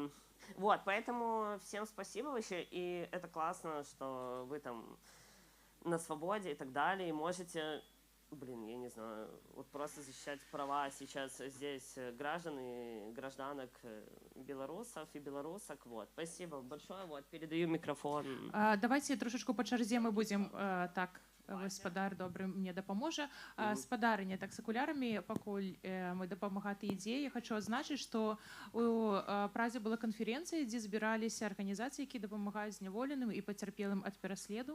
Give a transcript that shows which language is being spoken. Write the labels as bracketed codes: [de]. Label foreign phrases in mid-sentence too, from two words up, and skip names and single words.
[ru] Вот, поэтому всем спасибо вообще. И это классно, что вы там на свободе и так далее. И можете... Блин, я не знаю, вот просто защищать права сейчас здесь граждан и гражданок белорусов и белорусок. Вот, спасибо большое, вот, передаю микрофон. Давайте трошечку по чарзе мы будем так. [be] Спадар добры мне дапаможа. Спадарыня, так з акулярами, пакуль мы дапамагаты ідзеі. Я хочу адзначыць, што у Празе была канферэнцыя, дзе збіраліся арганізацыі, якія дапамагаюць зняволеным і пацярпелым ад пераследу.